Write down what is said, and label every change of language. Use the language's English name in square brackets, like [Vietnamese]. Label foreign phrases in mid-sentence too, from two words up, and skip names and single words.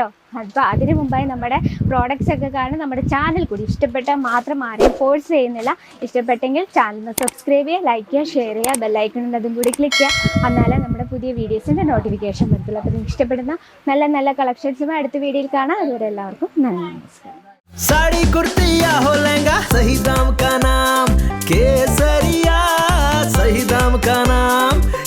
[Malayalam] അപ്പോൾ അതിന് മുമ്പായി നമ്മുടെ പ്രോഡക്റ്റ്സ് ഒക്കെ കാണും. നമ്മുടെ ചാനൽ കൂടി ഇഷ്ടപ്പെട്ടാൽ മാത്രം ആരെയും ഫോഴ്സ് ചെയ്യുന്നില്ല. ഇഷ്ടപ്പെട്ടെങ്കിൽ ചാനലിന് സബ്സ്ക്രൈബ് ചെയ്യുക, ലൈക്ക് ചെയ്യുക, ഷെയർ ചെയ്യുക, ബെല്ലൈക്കൺ ഉണ്ട് അതും കൂടി ക്ലിക്ക് ചെയ്യുക. എന്നാലേ നമ്മുടെ പുതിയ വീഡിയോസിൻ്റെ നോട്ടിഫിക്കേഷൻ വരത്തുള്ളൂ. അപ്പോൾ നിങ്ങൾക്ക് ഇഷ്ടപ്പെടുന്ന നല്ല നല്ല കളക്ഷൻസുമായി അടുത്ത വീഡിയോയിൽ കാണാം. അതുവരെ എല്ലാവർക്കും നന്ദി, നമസ്കാരം. [Hindi] साड़ी कुर्ती या हो लहंगा, सही दाम का नाम केसरिया, सही दाम का नाम।